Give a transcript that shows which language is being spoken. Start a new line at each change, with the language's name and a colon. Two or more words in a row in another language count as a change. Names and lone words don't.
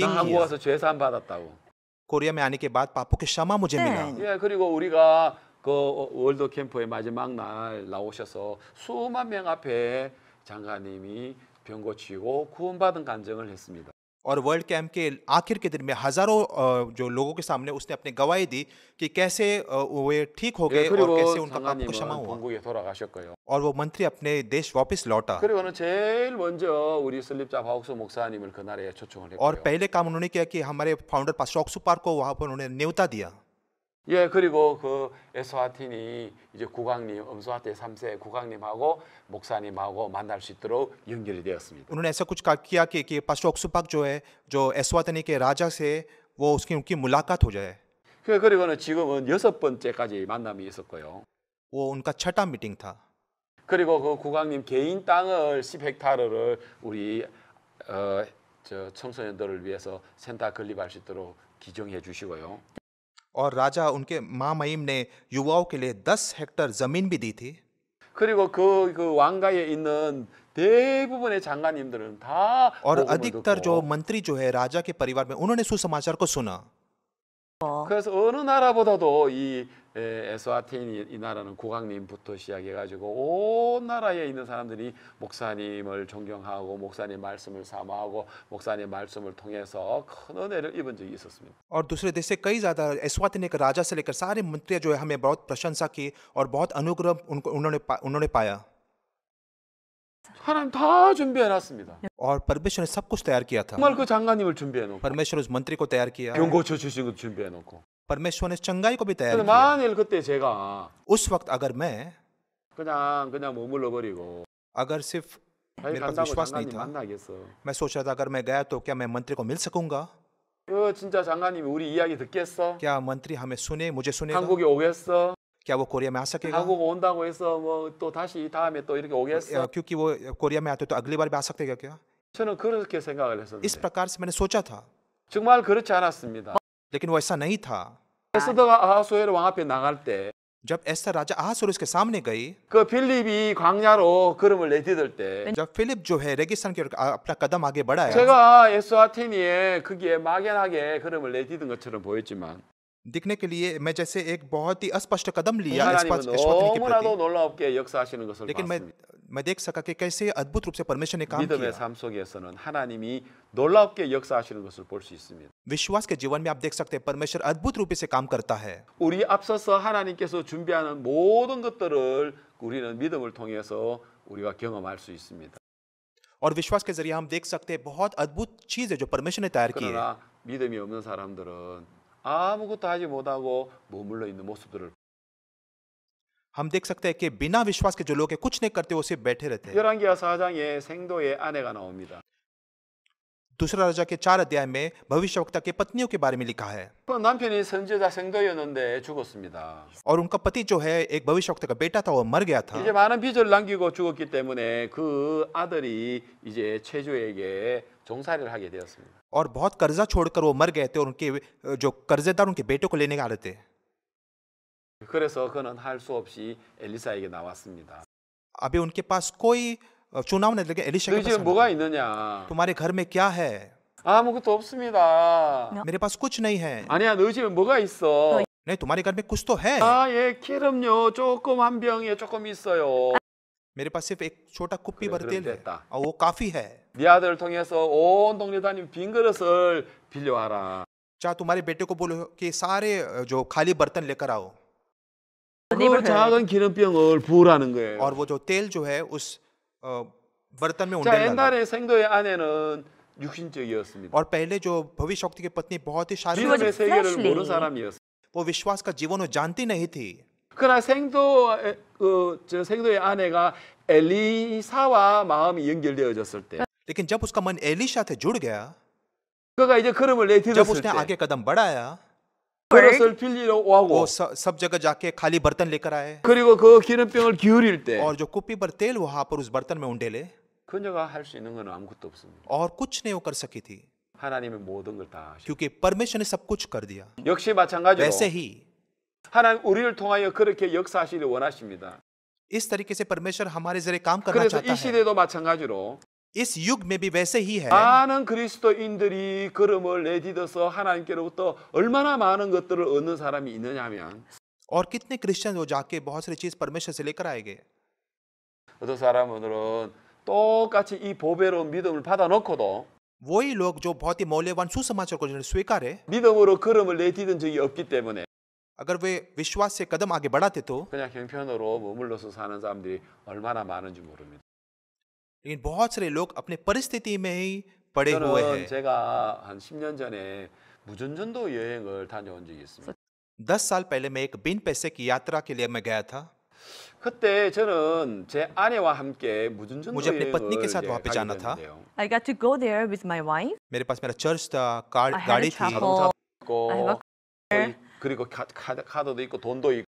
Korean: 나 한국
Hindi: किया।
Korean: 와서 죄사함 받았다고.
Hindi: कोरिया में आने के बाद पापों की क्षमा मुझे मिला।
Korean: 예, 그리고 우리가 그 월드 캠프의 마지막 날 나오셔서 수만 명 앞에 장관님이 병 고치고 구원받은 간증을 했습니다.
Hindi: और वर्ल्ड कैंप के आखिर के दिन में हजारों जो लोगों के सामने उसने अपनी गवाही दी कि कैसे वे ठीक हो
Korean: 예,
Hindi: गए और
Korean: 그리고
Hindi: कैसे उनका पापों को क्षमा
Korean: 장관님은
Hindi: हुआ।
Korean: 본국에 돌아가셨고요.
Hindi: और वो मंत्री अपने देश वापस लौटा।
Korean: 그리고는 제일 먼저 우리 설립자 바옥수 목사님을 그날에 초청을
Hindi: और
Korean: 했고요.
Hindi: पहले काम उन्होंने किया कि हमारे फाउंडर पास्टर ऑक्सू पार्क को वहां पर उन्होंने न्योता दिया।
Korean: 예, 그리고 그 에스와틴이 이제 국왕님, 엄수아테 3세 국왕님하고 목사님하고 만날 수 있도록 연결이 되었습니다.
Hindi: उन्होंने ऐसा कुछ किया कि पास्टर ऑक्सू पार्क जो है, जो एस्वातनी के राजा से वो उसकी उनकी मुलाकात हो जाए।
Korean: 그리고는 지금은 6번째까지 만남이 있었고요.
Hindi: वो उनका छठा मीटिंग था।
Korean: 그리고 그 국왕님 개인 땅을 10헥타르를 우리 저 청소년들을 위해서 센터 건립할 수 있도록 기증해 주시고요.
Hindi: और राजा उनके महामहिम ने युवाओं के लिए 10 हेक्टेयर जमीन भी दी थी।
Korean: 그리고 그 왕가에 있는 대부분의 장관님들은 다
Hindi: और
Korean: 복음을
Hindi: अधिकतर जो
Korean: 듣고,
Hindi: मंत्री जो है राजा के परिवार में, उन्होंने सुसमाचार को सुना।
Korean: 그래서 어느 나라보다도 이 에스와틴 이 나라는 국왕님부터 시작해가지고 온 나라에 있는 사람들이 목사님을 존경하고 목사님 말씀을 사모하고 목사님 말씀을 통해서 큰 은혜를 입은 적이 있었습니다.
Hindi: और दूसरे देश से कई ज्यादा एस्वातिनी के राजा से लेकर सारे मंत्री जो है हमें बहुत प्रशंसा की और बहुत अनुग्रह उन्होंने पाया।
Korean: 하나님 다 준비해놨습니다.
Hindi: और परमेश्वर ने सब कुछ तैयार किया था।
Korean: 정말 그 장관님을 준비해놓고
Hindi: परमेश्वर उस मंत्री को तैयार किया।
Korean: 병 고쳐주신 것도 준비해놓고.
Hindi: परमेश्वर ने चंगाई को भी तैयार
Korean: 근데
Hindi: किया।
Korean: 만일 그때 제가
Hindi: उस वक्त अगर मैं
Korean: 그냥 머물러 버리고
Hindi: अगर सिर्फ
Korean: 아니
Hindi: मेरे पास
Korean: 간다고
Hindi: विश्वास नहीं
Korean: 장관님
Hindi: था,
Korean: 만나겠어.
Hindi: मैं सोच रहा था अगर मैं गया तो क्या मैं मंत्री को मिल सकूंगा?
Korean: 진짜 장관님이 우리 이야기 듣겠어?
Hindi: क्या मंत्री हमें सुने, मुझे सुनेगा?
Korean: 한국에 오겠어?
Hindi: क्या वो कोरिया में आ सकेगा?
Korean: 한국 온다고 해서 뭐 또 다시 다음에 또 이렇게 오겠어?
Hindi: क्योंकि वो कोरिया में आते तो अगली बार भी आ सकते क्या?
Korean: 저는 그렇게 생각을
Hindi: इस
Korean: 했었는데
Hindi: प्रकार से मैंने सोचा था,
Korean: 정말 그렇지 않았습니다.
Hindi: लेकिन वो ऐसा नहीं था।
Korean: 에스더가 아하수에로 왕 앞에 나갈 때 그
Hindi: जब एस्तर राजा अहासुरुस के सामने गई,
Korean: 필립이 광야로 걸음을 내디딜 때
Hindi: जब फिलिप जो है रेगिस्तान की ओर अपना कदम आगे बढ़ाया,
Korean: 제가 에스와티니에 거기에 막연하게 걸음을 내디딘 것처럼 보였지만
Hindi: दिखने के लिए मैं जैसे एक बहुत ही अस्पष्ट कदम लिया
Korean: 하나님은
Hindi: एस्वातिनी के
Korean: 너무나도
Hindi: प्रति,
Korean: 놀랍게 역사하시는 것을
Hindi: लेकिन
Korean: 봤습니다.
Hindi: मैं देख सका कि कैसे अद्भुत रूप से परमेश्वर ने काम
Korean: 믿음의
Hindi: किया।
Korean: 삶 속에서는 하나님이 놀랍게 역사하시는 것을 볼 수 있습니다.
Hindi: विश्वास के जीवन में आप देख सकते हैं परमेश्वर अद्भुत रूप से काम करता है।
Korean: 우리 앞서서 하나님께서 준비하는 모든 것들을 우리는 믿음을 통해서 우리가 경험할 수 있습니다.
Hindi: और विश्वास के जरिए हम देख सकते हैं बहुत अद्भुत चीज है जो परमेश्वर ने तैयार की है।
Korean: 그러나 믿음이 없는 사람들은 아무것도 하지 못하고 머물러 있는 모습들을
Hindi: हम देख सकते हैं कि बिना विश्वास के जो लोग हैं कुछ नहीं करते, वो सिर्फ बैठे रहते हैं।
Korean: 열왕기하 4장에 생도의 아내가 나옵니다.
Hindi: दूसरा राजा के 4 अध्याय में भविष्यवक्ता के पत्नियों के बारे में लिखा है,
Korean: 그 남편이 선지자 생도였는데 죽었습니다.
Hindi: और उनका पति जो है एक भविष्यवक्ता का बेटा था, वो मर गया था।
Korean: 이제 많은 빚을 남기고 죽었기 때문에 그 아들이 이제 체주에게 종살이를 하게 되었습니다.
Hindi: और बहुत कर्जा छोड़कर वो मर गए थे, और उनके जो कर्जेदार उनके बेटों को लेने आ रहे थे।
Korean: 그래서 그는 할 수 없이 엘리사에게 나왔습니다.
Hindi: अभी उनके पास कोई चुनाव नहीं लगे। एलिशा
Korean: 너희
Hindi: के
Korean: 집에
Hindi: पास
Korean: 뭐가 있느냐?
Hindi: तुम्हारे घर में क्या है?
Korean: 아무것도 없습니다.
Hindi: मेरे पास कुछ नहीं है।
Korean: 아니야, 너희 집에 뭐가 있어?
Hindi: नहीं, तुम्हारे घर में कुछ तो है।
Korean: 아, 예, 기름요 조금 한 병에 조금 있어요.
Hindi: मेरे पास सिर्फ एक छोटा कुप्पी
Korean: 그래,
Hindi: भर तेल
Korean: 그럼
Hindi: है,
Korean: 됐다.
Hindi: और वो काफी है।
Korean: 네 아들을 통해서 온 동네 다니면 빈 그릇을 빌려와라.
Hindi: चाहे तुम्हारे बेटे को बोलो कि सारे जो खाली बर्तन लेकर आओ,
Korean: 그 작은 기름병을 부으라는 거예요.
Hindi: और वो जो तेल जो है उस बर्तन में
Korean: 자,
Hindi: उंडेल डालो।
Korean: 옛날에 생도의 아내는 육신적이었습니다.
Hindi: और पहले जो भविष्यवक्ता की पत्नी बहुत ही was शारीरिक,
Korean: 믿음의 세계를
Hindi: fleshly.
Korean: 모르는 사람이었어요.
Hindi: वो विश्वास का जीवन वो जानती नहीं थी।
Korean: 그러나 저 생도의 아내가 엘리사와 마음이 연결되어졌을 때,
Hindi: लेकिन जब उसका मन एलिशा से जुड़ गया,
Korean: 그가 이제 걸음을
Hindi: जब
Korean: 내디뎠을
Hindi: उसने
Korean: 때
Hindi: आगे कदम बढ़ाया,
Korean: 그릇을 빌리러 오고
Hindi: वो सब जगह जाके खाली बर्तन लेकर आए,
Korean: 그리고 그 기름병을 기울일 때
Hindi: और जो कुप्पी पर तेल वहां पर उस बर्तन में उंडेले,
Korean: 그녀가 할 수 있는 건 아무것도 없습니다.
Hindi: और कुछ नहीं वो कर सकी थी,
Korean: 하나님의 모든 걸 다 하시고
Hindi: क्योंकि परमेश्वर ने सब कुछ कर दिया।
Korean: 역시 마찬가지로
Hindi: वैसे ही
Korean: 하나님 우리를 통하여 그렇게 역사하시길 원하십니다.
Hindi: इस तरीके से परमेश्वर हमारे जरिए काम करना
Korean: 그래서
Hindi: चाहता
Korean: 이
Hindi: है।
Korean: 시대도 마찬가지로
Hindi: इस युग में भी वैसे ही है।
Korean: 많은 그리스도인들이 걸음을 내딛어서 하나님께로부터 얼마나 많은 것들을 얻는 사람이 있느냐 하면
Hindi: और कितने क्रिश्चियन हो जाके बहुत सारी चीज परमेश्वर से लेकर आएंगे।
Korean: 어떤 사람들은 똑같이 이 보배로운 믿음을 받아놓고도
Hindi: वही लोग जो बहुत ही मौल्यवान सुसमाचार को जिन्होंने स्वीकारे,
Korean: 믿음으로 걸음을 내딛은 적이 없기 때문에
Hindi: अगर वे विश्वास से कदम आगे बढ़ाते तो,
Korean: 그냥 형편으로 머물러서 사는 사람들이 얼마나 많은지 모릅니다.
Hindi: लेकिन बहुत सारे लोग अपने परिस्थिति में ही पड़े हुए
Korean: 저는
Hindi: हैं।
Korean: 제가 한 10년 전에 무전전도 여행을 다녀온 적이 있습니다.
Hindi: 10 साल पहले मैं एक बिन पैसे की यात्रा के लिए मैं गया था।
Korean: 그때 저는 제 아내와 함께 무전전도
Hindi: मुझे अपनी पत्नी
Korean: 여행을
Hindi: के साथ
Korean: 이제
Hindi: वहाँ पे
Korean: 가게
Hindi: जाना था।
Korean: 됐는데요.
English: I got to go there with my wife.
Hindi: मेरे पास मेरा चर्च था, कार,
English: I had a
Hindi: गाड़ी थी,
English: chapel.
Korean: 자동차도
English: I have
Korean: 있고
English: a
Korean: 그리고 카드도 있고 돈도 있고.